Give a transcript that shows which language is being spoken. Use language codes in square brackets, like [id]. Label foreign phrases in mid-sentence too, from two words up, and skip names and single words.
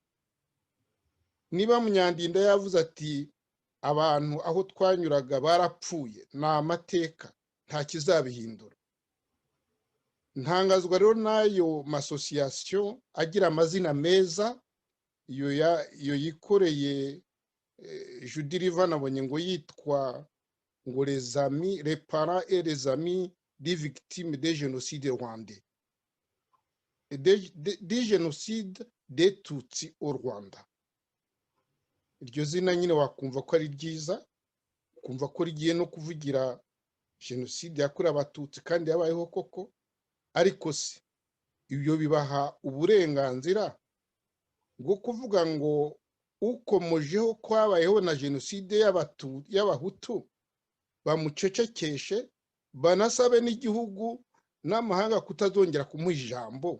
[rw] Niba Munyandinda yavuze ati abantu aho twanyuraga barapfuye, ni amateka, nta kizabihindura. Ntangazwa rero n'ayo masosiyasiyo agira amazina meza, iyo yikoreye Judy Reva nabonye ngo yitwa ngo [fr] les amis, les parents et les amis des victimes des génocides rwandais, des génocides des Tutsi au Rwanda. [rw] Iryo zina nyine wakumva ko ari ryiza, kumva ko rigiye no kuvugira jenoside yakorewe Abatutsi kandi yabayeho koko. Ariko se ibyo bibaha uburenganzira bwo kuvuga ngo ukomojeho kwabayeho na jenoside y'Abahutu bamucecekeshe, banasabe n'igihugu n'amahanga kutazongera kumuha ijambo?